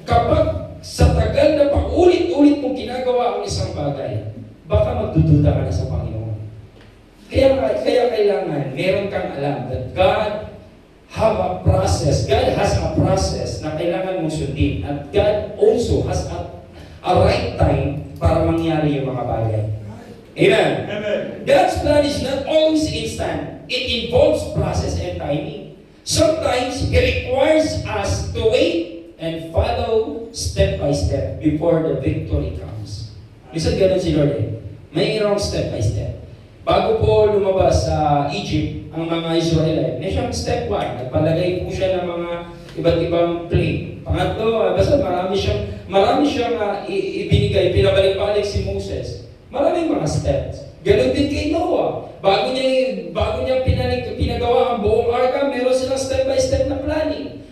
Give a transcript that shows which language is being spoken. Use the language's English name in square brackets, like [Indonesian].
[Filipino] Kapag sa tagal na paulit-ulit mong ginagawa ang isang bagay, baka magdududa ka na sa Panginoon. Kaya kailangan, meron kang alam [English] that God have a process. God has a process [Filipino] na kailangan mong sundin. At [English] God also has a right time [Filipino] para mangyari yung mga bagay. Amen? Amen. [English] God's plan is not always instant. It involves process and timing. Sometimes, He requires us to wait and follow step by step before the victory comes. [Filipino] Minsan ganun si Lord eh. Mayroong [English] step by step. [Filipino] Bago po lumabas sa Egypt, ang mga Israelite, may siyang step 1. Nagpalagay po siya ng mga iba't ibang plague. Pangatlo, basta marami siyang ibinigay, pinabalik-balik si Moses. Maraming mga steps. Ganon din kay Noah. Bago niya pinagawa ang buong arka, meron silang step-by-step na planning.